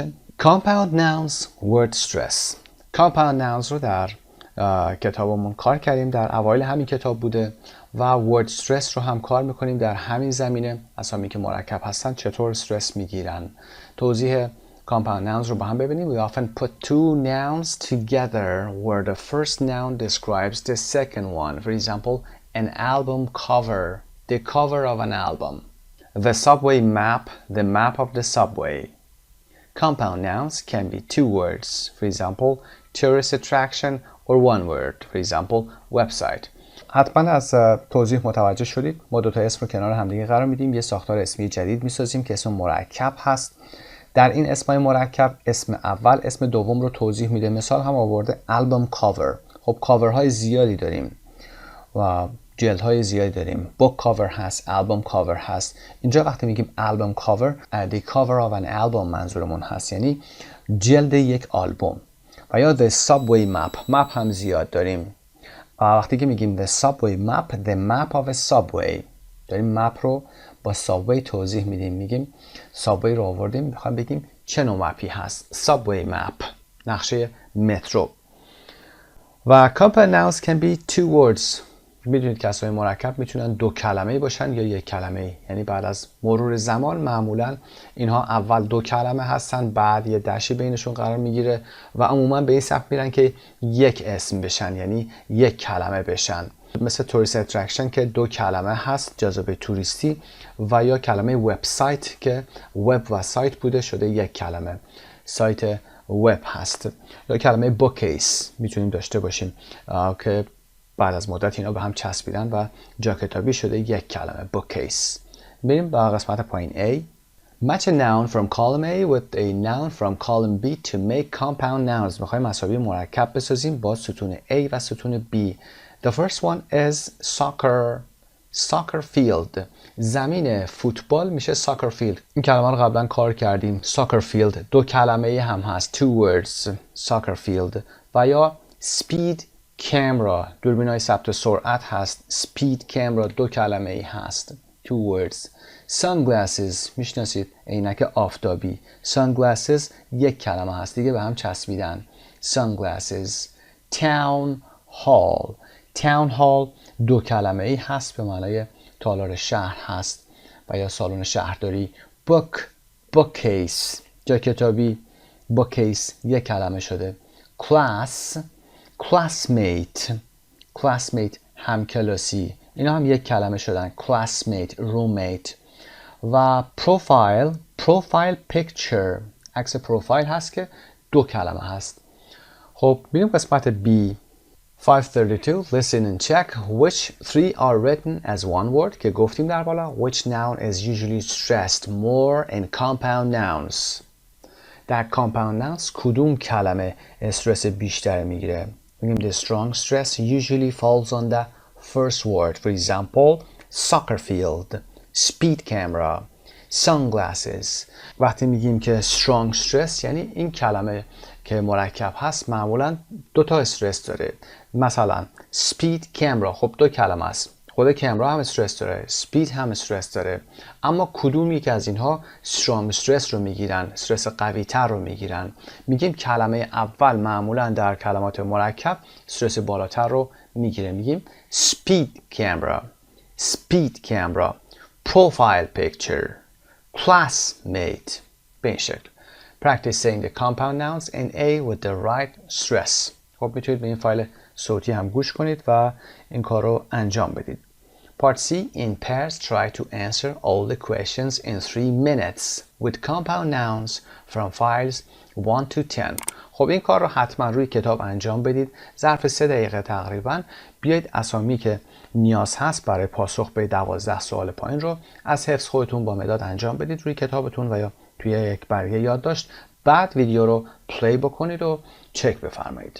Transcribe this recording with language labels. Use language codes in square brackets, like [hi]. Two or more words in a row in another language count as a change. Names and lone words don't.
[en] Compound nouns word stress. Compound nouns [fa] رو در کتابمون کار کردیم، در اوایل همین کتاب بوده و [en] word stress [fa] رو هم کار میکنیم در همین زمینه. اسامی که مرکب هستن چطور استرس میگیرن. توضیح [en] compound nouns [fa] رو با هم ببینیم. [en] We often put two nouns together where the first noun describes the second one. For example, an album cover, the cover of an album. The subway map, the map of the subway. Compound nouns can be two words. For example, tourist attraction or one word. For example, website. [fa] حتما از توضیح متوجه شدید. ما دو تا اسم رو کنار همدیگه قرار میدیم، یه ساختار اسمی جدید میسازیم که اسم مرکب هست. در این اسمای مرکب اسم اول اسم دوم رو توضیح میده. مثال هم آورده [en] album cover. [fa] خب کاورهای زیادی داریم و جلدهای زیادی داریم. [en] book cover [fa] هست، [en] album cover [fa] هست. اینجا وقتی میگیم [en] album cover، the cover of an album [fa] منظورمون هست، یعنی جلد یک آلبوم. و یا [en] the subway map، [fa] map هم زیاد داریم. وقتی که میگیم [en] the subway map، the map of a subway، [fa] داریم مپ رو با subway توضیح میدیم. میگیم subway رو آوردیم، میخوایم بگیم چه نوع مپی هست. [en] subway map، [fa] نقشه مترو. [en] و compound nouns can be two words. [fa] میدونید که اسمای مرکب میتونن دو کلمه باشن یا یک کلمه. یعنی بعد از مرور زمان معمولا اینها اول دو کلمه هستن، بعد یه دشی بینشون قرار میگیره و عموما به این سمت میرن که یک اسم بشن، یعنی یک کلمه بشن. مثل [en] tourist attraction [fa] که دو کلمه هست، جاذبه توریستی، و یا کلمه وبسایت که وب و سایت بوده شده یک کلمه، سایت وب هست. یا کلمه بوکیس میتونیم داشته باشیم که بعد از مدت اینا به هم چسبیدن و جا کتابی شده یک کلمه، bookcase. بریم با قسمت پایین A. [en] Match a noun from column A with a noun from column B to make compound nouns. [fa] میخوایم مساوی مرکب بسازیم با ستون A و ستون B. [en] The first one is soccer field. [fa] زمین فوتبال میشه soccer field. این کلمه رو قبلا کار کردیم. [en] soccer field [fa] دو کلمه هم هست، [en] two words. soccer field. [fa] و یا [en] speed camera، [fa] دوربینای ثبت سرعت هست. [en] speed camera [fa] دو کلمه ای هست، [en] two words. [fa] sunglasses میشناسید، عینک آفتابی. sunglasses یک کلمه هست، دیگه به هم چسبیدن. sunglasses. [en] town hall [fa] دو کلمه ای هست، به معنای تالار شهر هست و یا سالن شهرداری. bookcase جا کتابی، bookcase یک کلمه شده. classmate همکلاسی، اینا هم یک کلمه شدن. [en] classmate roommate. و profile picture، [fa] عکس پروفایل هست که دو کلمه هست. خب بریم قسمت [en] B. 532 listen and check which three are written as one word [fa] که گفتیم در بالا. [en] which noun is usually stressed more in compound nouns. [fa] در [en] compound nouns [fa] کدوم کلمه استرس بیشتر میگیره؟ [en] میگیم the strong stress usually falls on the first word. For example, soccer field, speed camera, sunglasses. [fa] وقتی میگیم که [en] strong stress [fa] یعنی این کلمه که مرکب هست معمولا دو تا استرس داره. [en] مثلا speed camera، [fa] خب دو کلمه است. خود کامرا هم استرس داره، speed هم استرس داره، اما کدوم یک از اینها [en] strong stress [fa] رو میگیرن، استرس قوی تر رو میگیرن؟ میگیم کلمه اول معمولا در کلمات مرکب استرس بالاتر رو میگیره. [en] میگیم speed camera، speed camera، profile picture، classmate. [fa] به این شکل. [en] Practice saying the compound nouns in A with the right stress. [fa] خب میتونید به این فایل صوتی هم گوش کنید و این کار رو انجام بدید. [en] Part C. In pairs, try to answer all the questions in 3 minutes with compound nouns from files 1 to 10. [fa] خب این کار رو حتما روی کتاب انجام بدید. ظرف 3 دقیقه تقریبا بیایید اسامی که نیاز هست برای پاسخ به 12 سوال پایین رو از حفظ خودتون با مداد انجام بدید روی کتابتون و یا توی یک برگه یادداشت. بعد ویدیو رو پلی بکنید و چک بفرمایید.